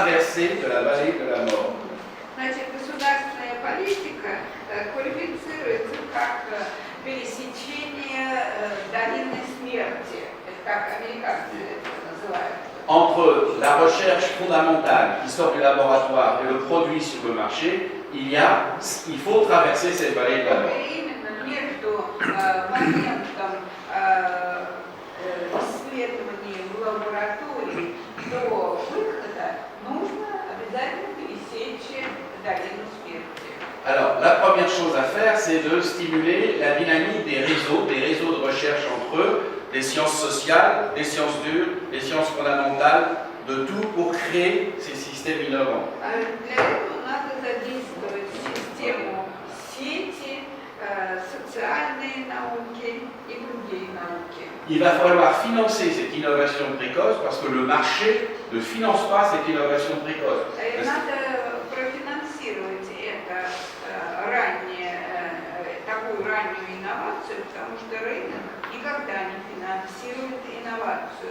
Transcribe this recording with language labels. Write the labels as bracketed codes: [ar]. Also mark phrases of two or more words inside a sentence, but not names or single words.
[fr] traversée de la vallée de la mort. [ru] Значит, государственная политика квалифицируется как пересечение долины смерти. Это как американцы это называют. [fr] Entre la recherche fondamentale qui sort du laboratoire et le produit sur le marché, il faut traverser cette vallée de la mort. [ru] Именно между моментом исследований в лаборатории до выхода нужно обязательно пересечь долину смерти. [fr] Alors, la première chose à faire, c'est de stimuler la dynamique des réseaux de recherche entre eux, des sciences sociales, des sciences dures, des sciences fondamentales, de tout pour créer ces systèmes innovants. [ru] Для этого надо задействовать систему сети, социальные науки и другие науки. [fr] Il va falloir financer cette innovation précoce parce que le marché ne finance pas cette innovation précoce. [ru] Надо профинансировать это такую раннюю инновацию, потому что рынок никогда не финансирует инновацию.